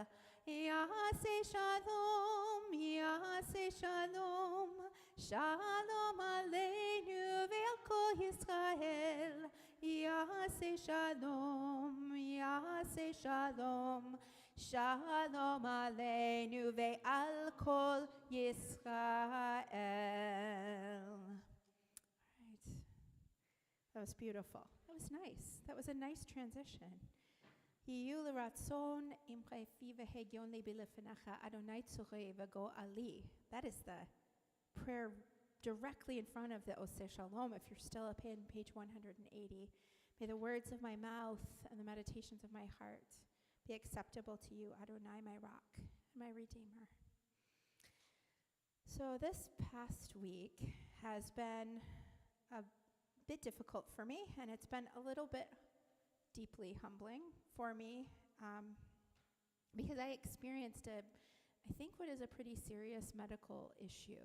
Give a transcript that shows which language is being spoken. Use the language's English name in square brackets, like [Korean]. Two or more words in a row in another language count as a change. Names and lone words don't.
[Hebrew] יעשה שלום, שלום עלינו ועל כל ישראל. יעשה שלום, שלום עלינו ועל כל ישראל. [English] All right. That was beautiful. That was nice. That was a nice transition. [Hebrew] יהיו לרצון אמרי פי והגיון לבי לפניך ה' צורי וגואלי. [English] That is the prayer directly in front of the Oseh Shalom, if you're still up in page 180. May the words of my mouth and the meditations of my heart be acceptable to you, Adonai, my rock and my redeemer. So this past week has been a bit difficult for me, and it's been a little bit deeply humbling for me because I experienced I think what is a pretty serious medical issue.